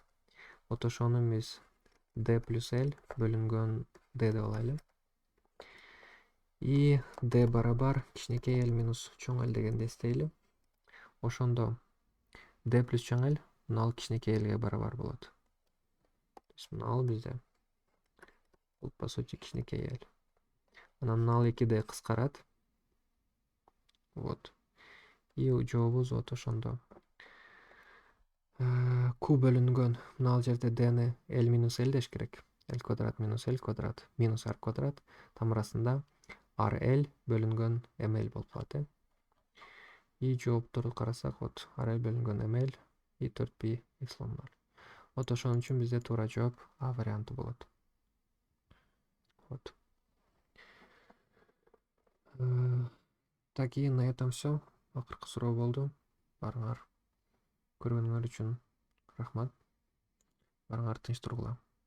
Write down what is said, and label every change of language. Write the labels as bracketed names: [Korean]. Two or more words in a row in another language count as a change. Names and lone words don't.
[Kyrgyz] Вот ошону биз d плюс l бөлүнгөн d деп алайлы. И d барабар кичинекей l минус чоң l дегенди эстейли. Ошондо d плюс чоң l мына кичинекей lге барабар болот. [Russian] То есть [Kyrgyz] мына бизде бул [Russian] по сути [Kyrgyz] кичинекей l. Анан мына 2d кыскарат. Вот. И жообубуз вот ошондо. Q бөлүнгөн мына жерде d'ни l минус l деш керек. L квадрат минус l квадрат минус r квадрат тамырасында rl бөлүнгөн ml болуп калат. И жоопторду карасак, вот rl бөлүнгөн ml и 4π эпсилон 0. Вот ошон үчүн бизде туура жооп А варианты болот. [Russian] Вот. Так, и на этом все. [Kyrgyz] Акыркы суроо болду. Барыңар көргөнүңөр үчүн рахмат. Барыңар тынч тургула.